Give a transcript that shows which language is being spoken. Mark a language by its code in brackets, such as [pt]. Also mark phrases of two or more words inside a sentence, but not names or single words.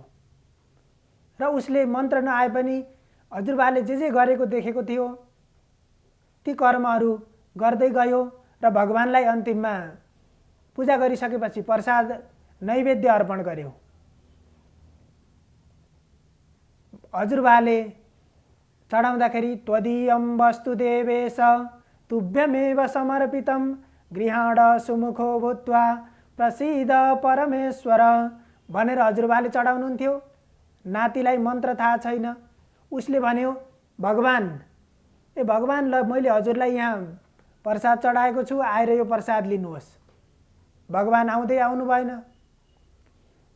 [ne] र उसले मन्त्र नआए पनि हजुरबाले जे गरेको देखेको थियो ती कर्महरू गर्दै गयो। र भगवानलाई अन्तिममा पूजा गरिसकेपछि प्रसाद नैवेद्य अर्पण गर्यो। हजुरबाले चढाउँदाखेरि [sa] त्वदीयं वस्तु देवेश तुभ्यमेव समर्पितं गृहाण सुमुखो भूत्वा प्रसीद परमेश्वर [ne] भनेर हजुरबाले चढाउनुहुन्थ्यो। नातिलाई मन्त्र थाहा छैन। उसले भन्यो, भगवान, भगवान, ल मैले हजुरलाई यहाँ प्रसाद चढाएको छु, आएर यो प्रसाद लिनुहोस्। भगवान आउनु भएन।